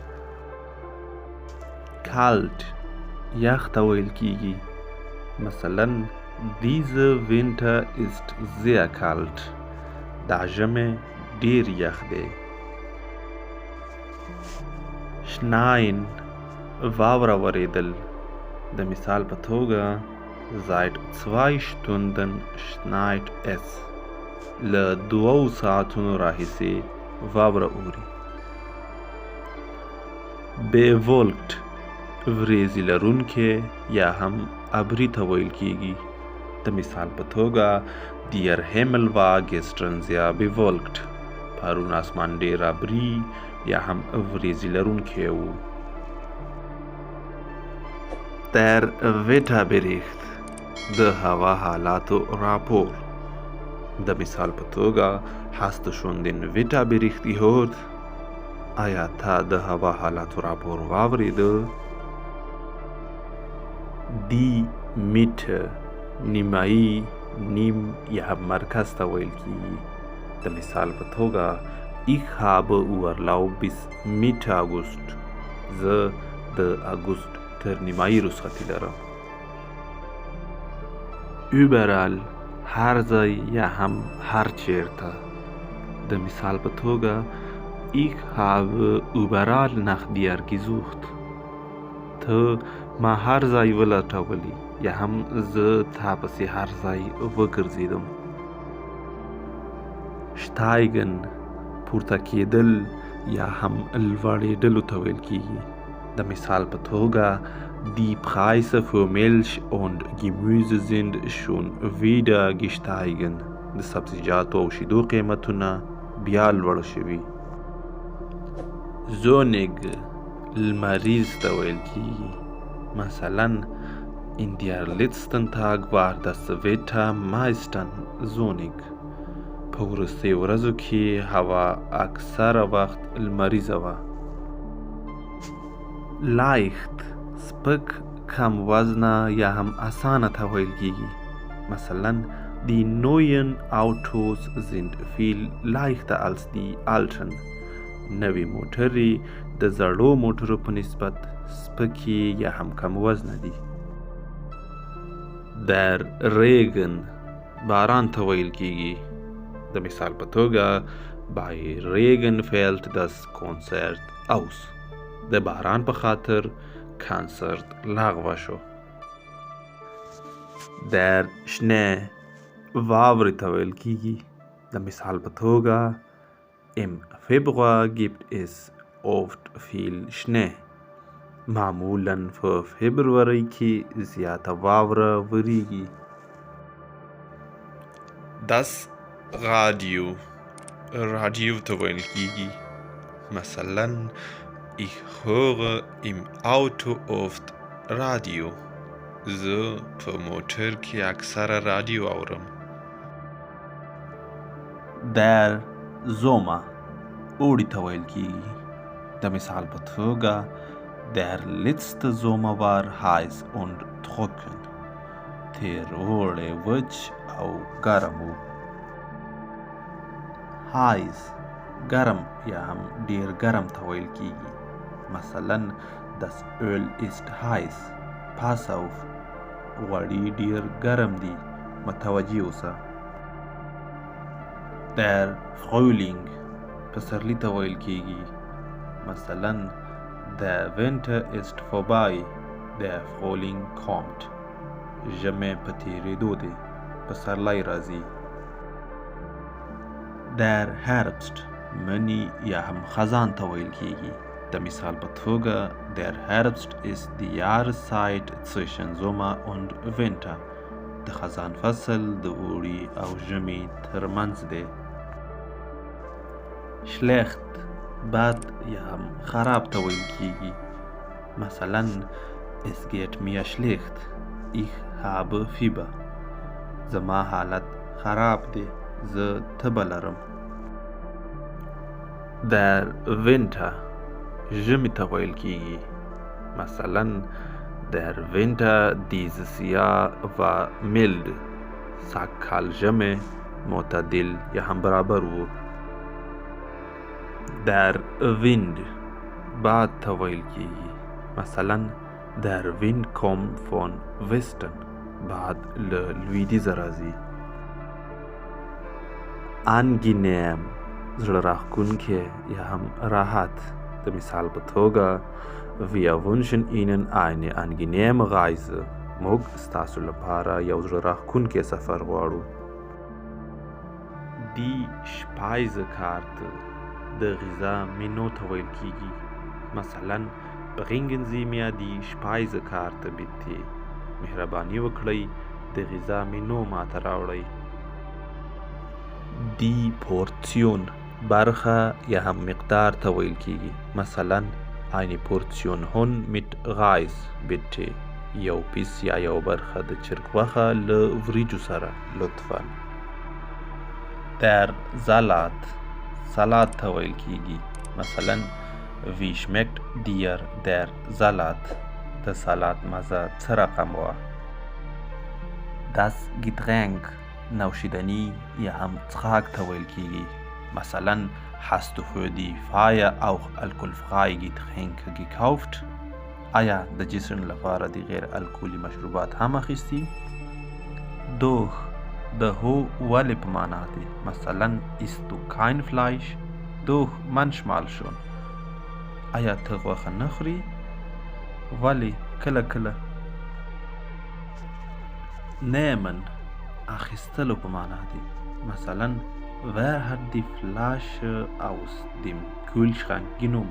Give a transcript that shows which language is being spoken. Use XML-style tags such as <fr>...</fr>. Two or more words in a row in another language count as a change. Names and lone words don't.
<ps>kalt یخ ته ویل کیږي.</ps> <de>مثلا dieser Winter ist sehr kalt.</de> <ps>دا ژمی ډیر یخ دی. schneien واوره وریدل. د مثال په توګه</ps> <de>seit 2 Stunden schneit es.</de> <ps>له 2 ساعتونو راهیسې واوره اوري. bewolkt وریځې لرونکی یا هم ابري ته ویل کیږي. د مثال په توګه</ps> <de>der Himmel war gestern sehr bewolkt.</de> <ps>پرون اسمان ډیر ابري یا هم وریځې لرونکی و.</ps> <de>der Wetterbericht</de> <ps>د هوا حالاتو راپور. د مثال په توګه</ps> <de>hast du schon den Wetterbericht gehört؟</de> <ps>آیا تا د هوا حالاتو راپور واورېده؟</ps> <de>die Mitte</de> <ps>نیمایي نیم یا هم مرکز ته ویل کیږي. د مثال په توګه</ps> <de>ich habe Urlaub bis Mitte August.</de> <ps>زه د اګوست تر نیمایي رخصتي لرم. überall هر ځای یا هم هر چیرته. د مثال په توګه</ps> <de>ich habe überall nach dir gesucht.</de> <ps>ته ما هر ځای ولټولی یا هم زه تا پسې هر ځای وګرځېدم. steigen پورته کېدل یا هم لوړېدلو ته ویل کیږي. د مثال په توګه</ps> <de>die Preise für Milch und Gemüse sind schon wieder gestiegen.</de> <ps>د سبزیجاتو او شیدو قیمتونه بیا لوړ شوي. sonnig لمریز ته ویل کیږي.</ps> <de>مثلا in der letzten Tag war das Wetter meistens sonnig.</de> <ps>په وروستیو ورځو کې هوا اکثره وخت لمریزه وه. leicht سپک کم وزنه یا هم اسانه ته ویل کیږي.</ps> <de>مثلا die neuen Autos sind viel leichter als die alten.</de> <ps>نوی موټرې د زړو موټرو په نسبت سپکې یا هم کم وزنه دي.</ps> <de>der Regen</de> <ps>باران ته ویل کیږي. د مثال په توګه</ps> <de>bei Regen fällt das Konzert aus.</de> <ps>د باران په خاطر کانسرت لغوه شو.</ps> <de>der Schnee</de> <ps>واورې ته ویل کیږي. د مثال په توګه</ps> <de>im Februar gibt es oft viel Schnee.</de> <ps>معمولاً په فبروري کې زیاته واوره وریږي.</ps> <de>das Radio</de> <ps>رادیو ته ویل کیږي.</ps> <de>مثلا ich höre im Auto oft Radio.</de> <ps>زه په موټر کې اکثره رادیو اورم.</ps> <de>der Sommer</de> <ps>اوړي ته ویل کیږي. د مثال په توګه</ps> <de>der letzte Sommer war heiß und trocken.</de> <ps>تیر اوړی وچ او ګرم و. heiß ګرم یا هم ډیر ګرم ته ویل کیږي.</ps> <de>مثلا das Öl ist heiß. pass auf</de> <ps>غوړي ډیر ګرم دي. متوجه اوسه.</ps> <de>der Frühling</de> <ps>پسرلی ته ویل کیږي.</ps> <de>مثلا der Winter ist vorbei. der Frühling kommt.</de> <ps>ژمی په تیریدو دی. پسرلی راځي.</ps> <de>der Herbst</de> <ps>منی یا هم خزان ته ویل کیږي. د مثال په توګه</ps> <de>der Herbst ist die Jahreszeit zwischen Sommer und Winter.</de> <ps>د خزان فصل د اوړي او ژمي ترمنځ دی. schlecht بد یا هم خراب ته ویل کیږي.</ps> <de>مثلا es geht mir schlecht, ich habe Fieber.</de> <ps>زما حالت خراب دی، زه تبه لرم.</ps> <de>Der Winter</de> <ps>ژمي ته ویل کیږي.</ps> <de>مثلا der Winter dieses Jahr war mild.</de> <ps>سږکال ژمی معتدل یا هم برابر و.</ps> <de>Der Wind</de> <ps>باد ته ویل کیږي.</ps> <de>مثلا der Wind kommt von Westen.</de> <ps>باد له لویدیځه راځي. angenehm زړه راښکونکی یا هم راحت. د مثال په توګه</ps> <de>wir wünschen Ihnen eine angenehme Reise.</de> <ps>موږ ستاسو لپاره یو زړه راښکونکی سفر غواړو.</ps> <de>Die Speisekarte</de> <ps>د غذا مینو ته ویل کیږي.</ps> <de>مثلا bringen Sie mir die Speisekarte bitte.</de> <ps>مهرباني وکړئ د غذا مینو ماته راوړئ.</ps> <de>Die Portion</de> <ps>برخه یا هم مقدار ته ویل کیږي.</ps> <de>مثلا eine Portion Huhn mit Reis bitte.</de> <ps>یو پیس یا یو برخه د چرګ غوښه له وریجو سره لطفا.</ps> <de>Der Salat</de> <ps>سلاد ته ویل کیږي.</ps> <de>مثلا wie schmeckt dir der Salat.</de> <ps>د سلاد مزه څه رقم وه.</ps> <de>Das Getränk</de> <ps>نوشیدنی یا هم څښاک ته ویل کیږي.</ps> <de>مثلا hast du für die Feier auch alkoholfreie Getränke gekauft.</de> <ps>آیا د جشن لپاره د غیر الکولي مشروبات هم اخیستی؟ Doch د هو ولې په معنا دی.</ps> <de>مثلا isst du kein Fleisch. Doch manchmal schon.</de> <ps>آیا ته غوښه نه خوري؟ ولې کله کله. nehmen اخیستلو په معنا دی.</ps> <de>مثلا wer hat die Flasche aus dem Kühlschrank genommen.</de>